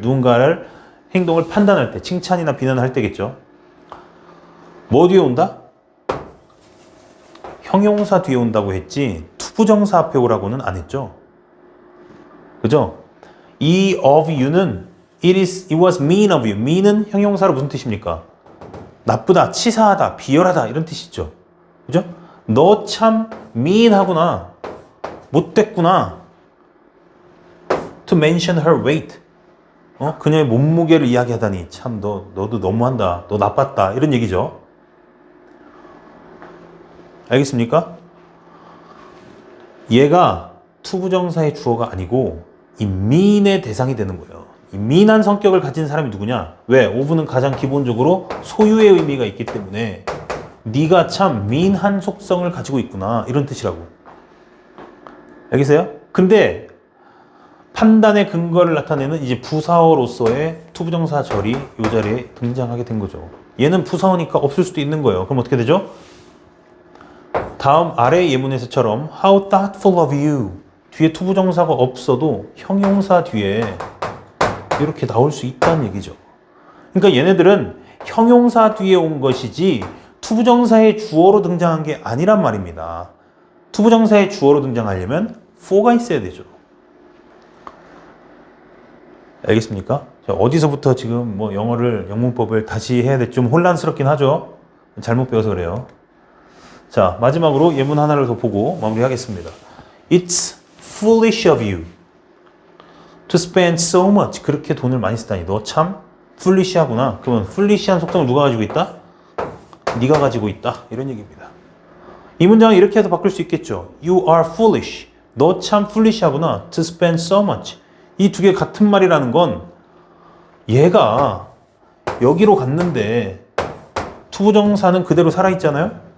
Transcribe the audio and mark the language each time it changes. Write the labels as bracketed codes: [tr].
[ko] 누군가를 행동을 판단할 때, 칭찬이나 비난할 때겠죠. 뭐 뒤에 온다? 형용사 뒤에 온다고 했지 투부정사 앞에 오라고는 안 했죠. 그죠? [en] 이 of you는 it was mean of you. [ko] mean은 형용사로 무슨 뜻입니까? 나쁘다, 치사하다, 비열하다 이런 뜻이죠. 그죠? 너 참 mean하구나. 못됐구나. [en] To mention her weight. [ko] 그녀의 몸무게를 이야기하다니 참 너도 너무한다. 너 나빴다. 이런 얘기죠. 알겠습니까? 얘가 투부정사의 주어가 아니고 이 mean의 대상이 되는 거예요. 이 mean한 성격을 가진 사람이 누구냐? 왜? of는 가장 기본적으로 소유의 의미가 있기 때문에 네가 참 mean한 속성을 가지고 있구나. 이런 뜻이라고. 알겠어요? 근데 판단의 근거를 나타내는 이제 부사어로서의 투부정사절이 이 자리에 등장하게 된 거죠. 얘는 부사어니까 없을 수도 있는 거예요. 그럼 어떻게 되죠? 다음 아래 예문에서처럼 [en] How thoughtful of you. [ko] 뒤에 투부정사가 없어도 형용사 뒤에 이렇게 나올 수 있다는 얘기죠. 그러니까 얘네들은 형용사 뒤에 온 것이지 투부정사의 주어로 등장한 게 아니란 말입니다. 투부정사의 주어로 등장하려면 for가 있어야 되죠. 알겠습니까? 자, 어디서부터 지금 뭐 영문법을 다시 해야 될지 좀 혼란스럽긴 하죠. 잘못 배워서 그래요. 자, 마지막으로 예문 하나를 더 보고 마무리하겠습니다. [en] It's foolish of you to spend so much. [ko] 그렇게 돈을 많이 쓰다니. 너 참 foolish하구나. 그러면 foolish한 속성을 누가 가지고 있다? 네가 가지고 있다. 이런 얘기입니다. 이 문장을 이렇게 해서 바꿀 수 있겠죠. [en] You are foolish. [ko] 너 참 foolish하구나. [en] To spend so much. [ko] 이 두 개 같은 말이라는 건 얘가 여기로 갔는데 투부정사는 그대로 살아있잖아요.